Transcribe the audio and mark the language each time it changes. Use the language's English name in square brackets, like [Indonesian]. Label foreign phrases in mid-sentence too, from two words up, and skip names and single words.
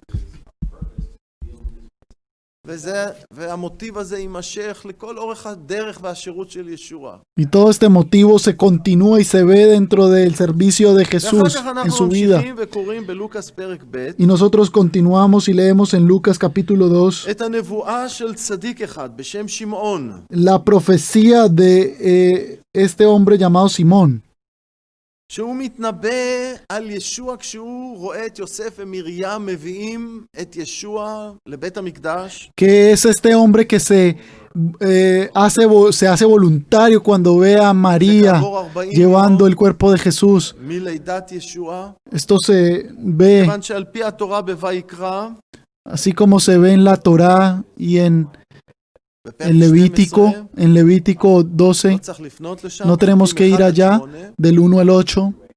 [Spanish] Y todo este motivo se continúa y se ve dentro del servicio de Jesús en su vida. Y nosotros continuamos y leemos en Lucas capítulo 2 la profecía de este hombre llamado Simón, [Hebrew] שהוא מתנבא על ישוע כשהוא רואה את יוסף ומרים מביאים את ישוע לבית המקדש. [Spanish] Que es este hombre que se hace voluntario cuando ve a María llevando el cuerpo de Jesús. Esto se ve así como se ve en la Torá y en Levítico 12, no tenemos que ir allá, del 1 al 8.